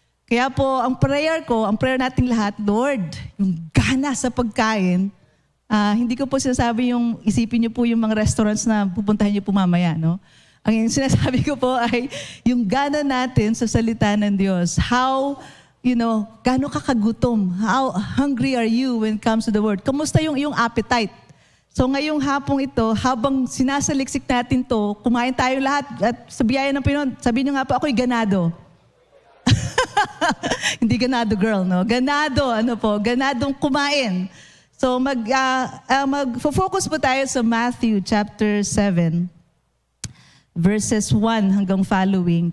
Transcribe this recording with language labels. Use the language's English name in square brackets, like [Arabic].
[Filipino] Kaya po, ang prayer nating lahat, Lord, yung gana sa pagkain, hindi ko po sinasabi yung, isipin niyo po yung mga restaurants na pupuntahan niyo po mamaya, no? Ang sinasabi ko po ay, yung gana natin sa salita ng Diyos, how, gaano ka kagutom? [English] How hungry are you when it comes to the word? [Filipino] Kamusta yung appetite? So ngayong hapong ito, habang sinasaliksik natin to, kumain tayo lahat, at sa biyaya ng Pinoon, sabihin niyo nga po, ako'y ganado. Hindi ganado girl, no? Ganado, ganadong kumain. So mag-focus po tayo sa Matthew chapter 7, verses 1 hanggang following.